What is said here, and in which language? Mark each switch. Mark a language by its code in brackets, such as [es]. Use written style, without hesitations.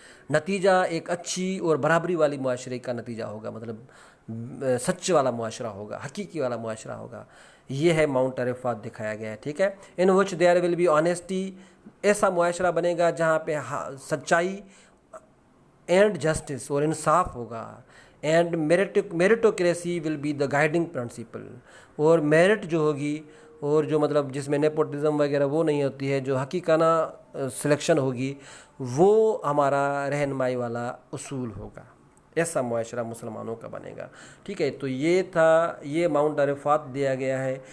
[ur] نتیجہ ایک اچھی اور برابری والی معاشرے کا نتیجہ ہوگا، مطلب سچ والا معاشرہ ہوگا، حقیقی والا معاشرہ ہوگا. یہ ہے ماؤنٹ عرفات دکھایا گیا ہے. ٹھیک ہے. [en] In which there will be honesty. [ur] ایسا معاشرہ بنے گا جہاں پہ سچائی اینڈ جسٹس اور انصاف ہوگا. [en] And meritocracy will be the guiding principle. [ur] اور میرٹ جو ہوگی اور جو مطلب جس میں نیپوٹزم وغیرہ وہ نہیں ہوتی ہے، جو حقیقانہ سلیکشن ہوگی وہ ہمارا رہنمائی والا اصول ہوگا. ایسا معاشرہ مسلمانوں کا بنے گا. ٹھیک ہے. تو یہ تھا، یہ ماؤنٹ عرفات دیا گیا ہے.